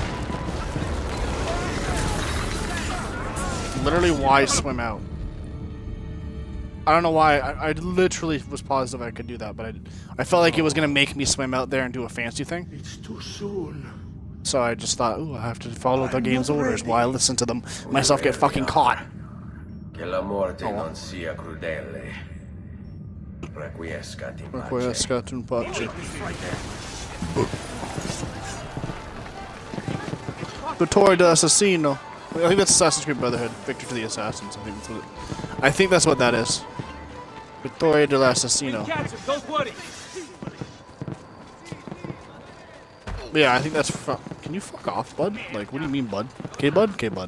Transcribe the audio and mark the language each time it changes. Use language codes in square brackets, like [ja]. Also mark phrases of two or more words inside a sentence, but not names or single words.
[en] Literally, why swim out? I don't know why. I literally was positive I could do that, but I felt like it was gonna make me swim out there and do a fancy thing. It's too soon. So I just thought, ooh, I have to follow the game's orders while I listen to them myself get fucking caught. [it] Che la morte non sia crudele. [la] Requiescat in pace. Requiescat in pace. [it] Vittorio dell'Assassino. [en] I think that's Assassin's Creed Brotherhood. Victor to the Assassins. I think that's what that is. [it] Vittorio dell'Assassino. [en] Don't worry. Yeah, I think that's. Can you fuck off, bud? Like, what do you mean, bud? Okay, bud? Okay, bud.